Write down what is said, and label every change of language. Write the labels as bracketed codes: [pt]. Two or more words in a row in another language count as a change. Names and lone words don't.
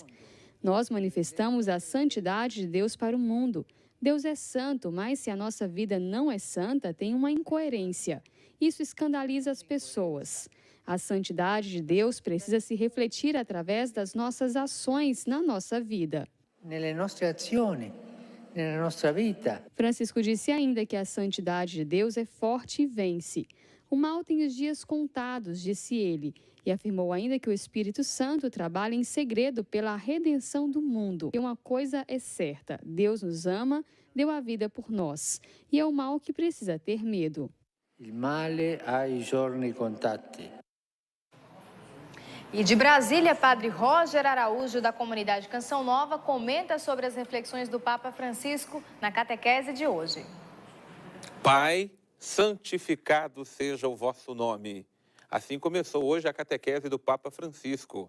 [pt] Nós manifestamos a santidade de Deus para o mundo. Deus é santo, mas se a nossa vida não é santa, tem uma incoerência. Isso escandaliza as pessoas. A santidade de Deus precisa se refletir através das nossas ações na nossa vida. [it] Nelle nostre azioni, nella nostra vita. [pt] Francisco disse ainda que a santidade de Deus é forte e vence. O mal tem os dias contados, disse ele, e afirmou ainda que o Espírito Santo trabalha em segredo pela redenção do mundo. E uma coisa é certa, Deus nos ama, deu a vida por nós, e é o mal que precisa ter medo. [it] Il male ha i giorni contati. [pt] E de Brasília, Padre Roger Araújo, da comunidade Canção Nova, comenta sobre as reflexões do Papa Francisco na catequese de hoje. Pai, santificado seja o vosso nome. Assim começou hoje a catequese do Papa Francisco.